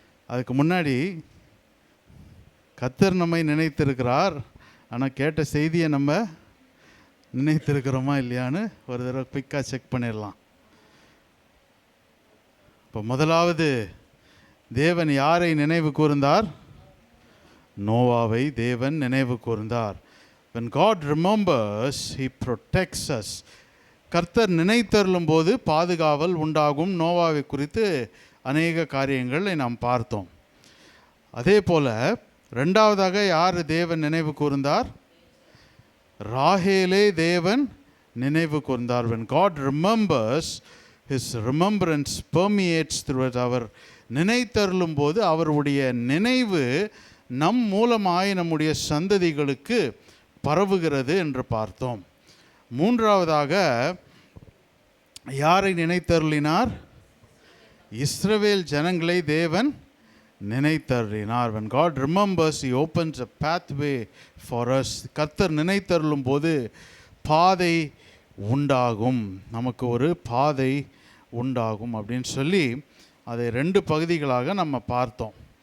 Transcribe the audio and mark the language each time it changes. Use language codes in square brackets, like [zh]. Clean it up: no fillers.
[ta] அதுக்கு முன்னாடி கர்த்தர் நம்மை நினைத்திருக்கிறார், ஆனால் கேட்ட செய்தியை நம்ம நினைத்திருக்கிறோமா இல்லையான்னு ஒரு தடவை குயிக்காக செக் பண்ணிடலாம். இப்போ முதலாவது தேவன் யாரை நினைவு கூர்ந்தார்? நோவாவை தேவன் நினைவு கூர்ந்தார். [en] When God remembers, He protects us. [ta] கர்த்தர் நினைத்தருளும் போது பாதுகாவல் உண்டாகும். நோவாவை குறித்து அநேக காரியங்களை நாம் பார்த்தோம். அதே போல் 2வதாக யார் தேவன் நினைவு கூர்ந்தார்? ராகேலை தேவன் நினைவு கூர்ந்தார். [en] When God remembers, His remembrance permeates through it. [ta] அவர் நினைத்தருளும் போது அவருடைய நினைவு நம் மூலமாய் நம்முடைய சந்ததிகளுக்கு பரவுகிறது என்று பார்த்தோம். 3வதாக யாரை நினைத்தருளினார்? இஸ்ரவேல் ஜனங்களை தேவன் நினைத்தருளினார். [en] When God remembers, He opens a pathway for us. [ta] கர்த்தர் நினைத்தருளும் போது பாதை உண்டாகும், நமக்கு ஒரு பாதை உண்டாகும் அப்படின்னு சொல்லி அதை 2 பகுதிகளாக நம்ம பார்த்தோம்.